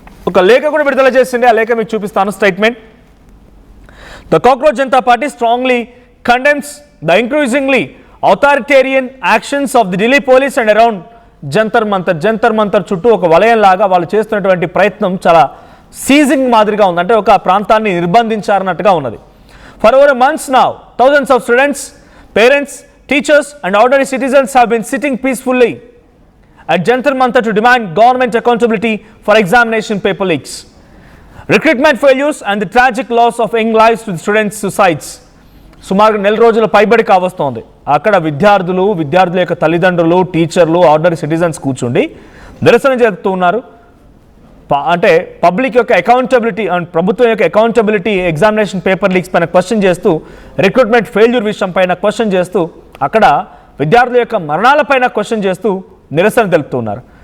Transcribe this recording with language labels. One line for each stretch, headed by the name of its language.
Telugu: ఒక లేఖ కూడా విడుదల చేసింది. ఆ లేఖ మీకు చూపిస్తాను.
English: Statement: the cockroach Janata party strongly condemns the increasingly authoritarian actions of the Delhi police and around Jantar Mantar.
Telugu: Jantar Mantar చుట్టూ ఒక వలయం లాగా వాళ్ళు చేస్తున్నటువంటి ప్రయత్నం చాలా సీజింగ్ మాదిరిగా ఉంది. అంటే ఒక ప్రాంతాన్ని నిర్బంధించారన్నట్టుగా ఉన్నది.
English: For over months now thousands of students, parents, teachers and ordinary citizens have been sitting peacefully at Jantar Mantar to demand government accountability for examination paper leaks, recruitment failures and the tragic loss of young lives to the students' suicides.
Telugu: సుమారు నెల రోజుల పైబడి కావస్తోంది. అక్కడ విద్యార్థుల యొక్క తల్లిదండ్రులు, టీచర్లు, ఆర్డినరీ సిటిజన్స్ కూర్చుండి నిరసన చేస్తూ ఉన్నారు. అంటే పబ్లిక్ యొక్క అకౌంటబిలిటీ అండ్ ప్రభుత్వం యొక్క అకౌంటబిలిటీ ఎగ్జామినేషన్ పేపర్ లీక్స్ పైన క్వశ్చన్ చేస్తూ, రిక్రూట్మెంట్ ఫెయిల్యూర్ విషయం పైన క్వశ్చన్ చేస్తూ, అక్కడ విద్యార్థుల యొక్క మరణాలపైన క్వశ్చన్ చేస్తూ నిరసన తెలుపుతున్నారు.